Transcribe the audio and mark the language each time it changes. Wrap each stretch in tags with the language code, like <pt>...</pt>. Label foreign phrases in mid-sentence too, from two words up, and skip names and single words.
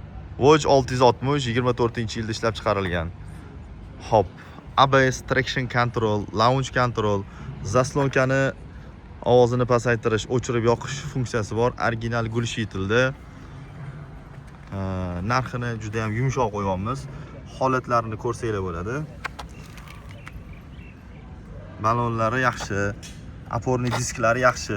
<uz>Vogue 660 24-yilda ishlab chiqarilgan. Hop, ABS,</uz> <en>traction control, launch control,</en> <uz>zaslonkani ovozini pasaytirish, o'chirib yoqish funksiyasi bor. Original gulshitilda. Narxini juda ham yumshoq qo'yganmiz. Holatlarini ko'rsanglar bo'ladi. Balonlari yaxshi, oporniy disklari yaxshi.</uz>